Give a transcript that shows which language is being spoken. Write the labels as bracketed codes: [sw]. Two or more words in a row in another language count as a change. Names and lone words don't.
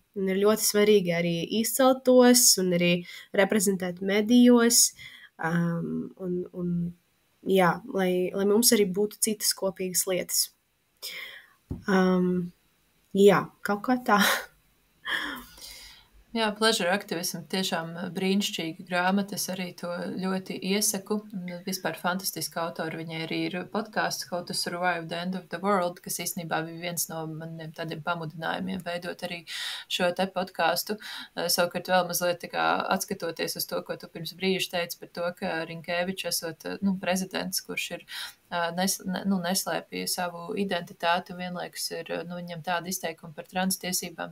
[lv] Un ir ļoti svarīgi arī izcelt tos un arī reprezentēt medijos, lai mums arī būtu citas kopīgas lietas. Kaut kā tā. Jā, Pleasure Activism tiešām brīnišķīga grāmata, es arī to ļoti iesaku. Vispār fantastiska autora, viņai arī ir podcasts How to Survive the End of the World, kas īstenībā bija viens no maniem tādiem pamudinājumiem veidot arī šo te podcastu. Savukārt vēl mazliet tā kā atskatoties uz to, ko tu pirms brīža teici par to, ka Rinkēvičs esot prezidents, kurš ir neslēpja savu identitāti un vienlaikus ir viņam tāda izteikuma par transtiesībām.